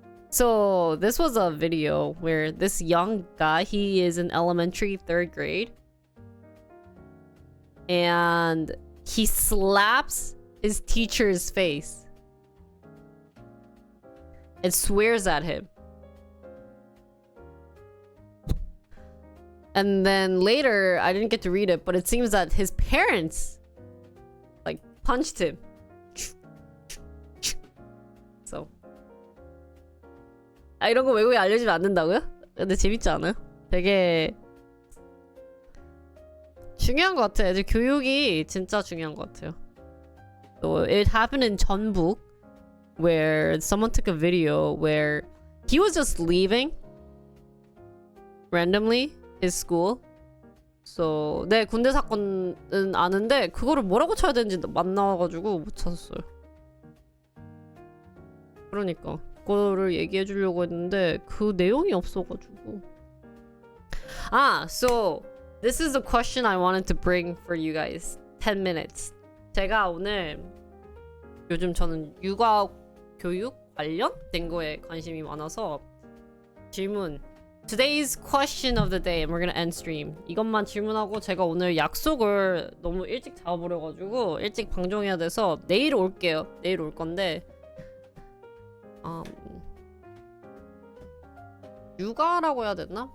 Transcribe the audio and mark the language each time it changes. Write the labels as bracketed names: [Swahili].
[English] So this was a video where this young guy, he is in elementary 3rd grade, and he slaps his teacher's face and swears at him. And then later, I didn't get to read it, but it seems that his parents like punched him. So. [Korean] 아, 이런 거 외국에 알려주면 안 된다고요? 근데 재밌지 않아요? 되게 중요한 것 같아요. 애들 교육이 진짜 중요한 것 같아요. [English] So it happened in Jeonbuk where someone took a video where he was just leaving randomly his school. [Korean] So 네, 군대 사건은 아는데 그거를 뭐라고 쳐야 되는지 안 나와가지고 못 찾았어요. 그러니까 그거를 얘기해 주려고 했는데 그 내용이 없어가지고. [English] So this is the question I wanted to bring for you guys. 10 minutes. [Korean] 제가 오늘 요즘 저는 육아 교육 관련된 거에 관심이 많아서 질문. [English] Today's question of the day and we're gonna end stream. [Korean] 이것만 질문하고 제가 오늘 약속을 너무 일찍 잡아버려가지고 일찍 방송해야 돼서 내일 올게요. 내일 올 건데 육아라고 해야 되나?